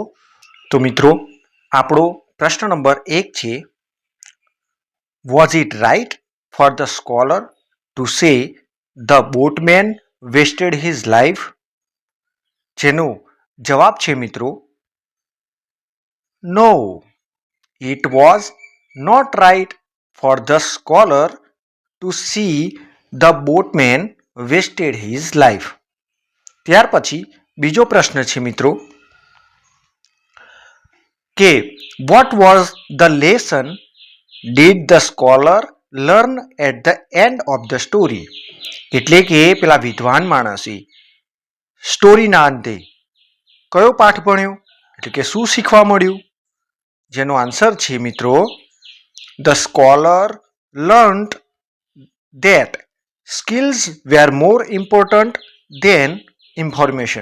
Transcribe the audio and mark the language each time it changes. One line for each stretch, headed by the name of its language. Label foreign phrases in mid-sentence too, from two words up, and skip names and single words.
Gujarati: તો મિત્રો આપણો પ્રશ્ન નંબર 1 છે
English: was it right for the scholar to say the boatman wasted his life?
Gujarati: જેનો જવાબ છે મિત્રો નો,
English: it was not right for the scholar to see the boatman wasted his life.
Gujarati: ત્યાર પછી બીજો પ્રશ્ન છે મિત્રો કે
English: what was the lesson did the scholar learn at the end of the story?
Gujarati: એટલે કે પેલા વિદ્વાન માણસે સ્ટોરીના અંતે કયો પાઠ ભણ્યો? એટલે કે શું શીખવા મળ્યું? જેનો આન્સર છે મિત્રો
English: the scholar learnt that skills were more important than information.